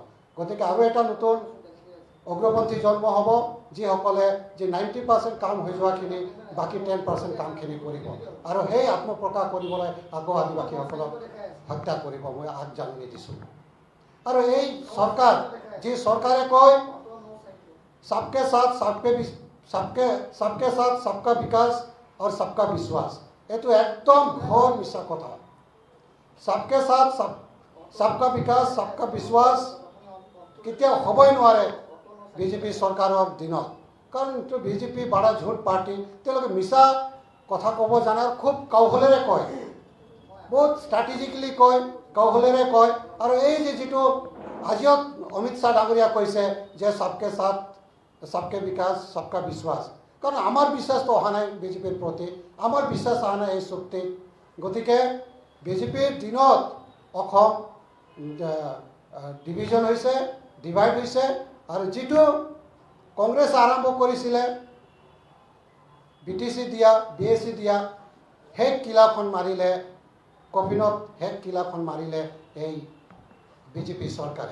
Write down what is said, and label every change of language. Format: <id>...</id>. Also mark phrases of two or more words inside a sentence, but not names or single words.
<as>গতিকে আৰু এটা নতুন উগ্ৰপন্থী জন্ম হ'ব যিসকলে যে 90% কাম হৈ যোৱাখিনি বাকী 10% কামখিনি কৰিব আৰু সেই আত্মপ্ৰকাশ কৰিবলৈ আকৌ আদিবাসীসকলক হত্যা কৰিব মই আগজাননী দিছোঁ। আৰু এই চৰকাৰ যি চৰকাৰে কয়</as> <hi>सबके साथ सबका विकास और सबका विश्वास,</hi> <as>এইটো একদম ঘৰ মিছা কথা।</as> <hi>सबके साथ सबका विकास सबका विश्वास</hi> <as>কেতিয়াও হ'বই নোৱাৰে বিজেপি চৰকাৰৰ দিনত, কাৰণ এইটো বিজেপি</as> <hi>बड़ा झूठ पार्टी।</hi> <as>তেওঁলোকে মিছা কথা ক'ব জানে, খুব কৌশলেৰে কয়, বহুত ষ্ট্ৰেটেজিকেলি কয়, কৌশলেৰে কয়। আৰু এই যে যিটো আজিও অমিত শ্বাহ ডাঙৰীয়া কৈছে যে</as> <hi>सबके साथ सबके विकास सबका विश्वास,</hi> <as>কাৰণ আমাৰ বিশ্বাসটো অহা নাই বিজেপিৰ প্ৰতি, আমাৰ বিশ্বাস অহা নাই এই চুক্তিত। গতিকে বিজেপিৰ দিনত অসম ডিভিজন হৈছে, ডিভাইড হৈছে। আৰু যিটো কংগ্ৰেছ আৰম্ভ কৰিছিলে BTC দিয়া, BSc দিয়া, সেই কিলাখন মাৰিলে, কফিনত সেই কিলাখন মাৰিলে এই বিজেপি চৰকাৰে।</as>